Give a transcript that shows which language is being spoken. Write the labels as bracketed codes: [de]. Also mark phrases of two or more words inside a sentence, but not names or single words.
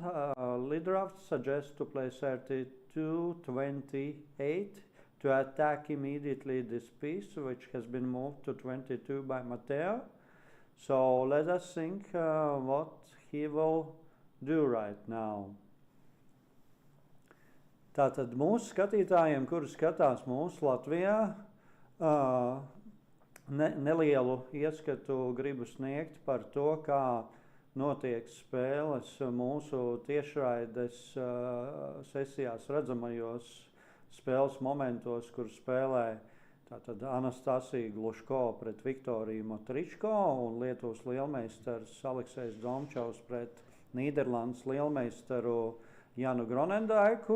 [en] Lead draft suggests to play 32-28 to attack immediately this piece, which has been moved to 22 by Matteo. So let us think what he will do right now. [lv] Tātad mūsu skatītājiem, kuri skatās mūsu Latvijā, nelielu ieskatu gribu sniegt par to, kā notiek spēles mūsu tiešraides sesijās redzamajos spēles momentos, kur spēlē tātad Anastasija Gluško pret Viktoriju Motričko un Lietuvas lielmeistars Aleksejs Domčovs pret Nīderlandes lielmeistaru Janu Gronendaiku.